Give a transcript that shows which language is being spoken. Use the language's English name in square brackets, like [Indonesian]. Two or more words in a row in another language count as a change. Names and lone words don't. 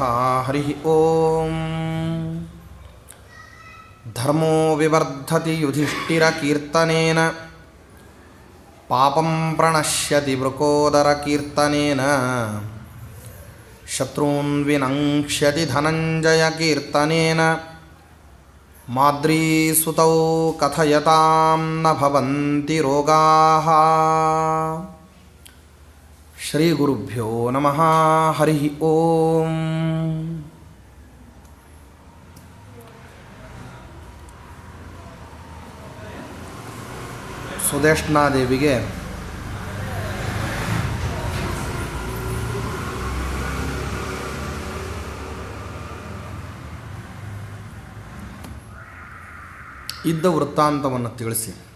[Sanskrit] ಹರಿ ಓಂ. ಧರ್ಮೋ ವಿವರ್ಧತಿ ಯುಧಿಷ್ಠಿರಕೀರ್ತನೇನ ಪಾಪಂ ಪ್ರಣಶ್ಯತಿ ವೃಕೋದರಕೀರ್ತನೇನ ಶತ್ರೂನ್ ವಿನಂಕ್ಷ್ಯತಿ ಧನಂಜಯಕೀರ್ತನೇನ ಮಾದ್ರೀಸುತೌ ಕಥಯತಾಂ ನ ಭವಂತಿ ರೋಗಾಃ. ಶ್ರೀ ಗುರುಭ್ಯೋ ನಮಃ. ಹರಿ ಓಂ. [Kannada] ಸುದೇಶ್ನಾದೇವಿಗೆ ಇದ್ದ ವೃತ್ತಾಂತವನ್ನು ತಿಳಿಸಿ,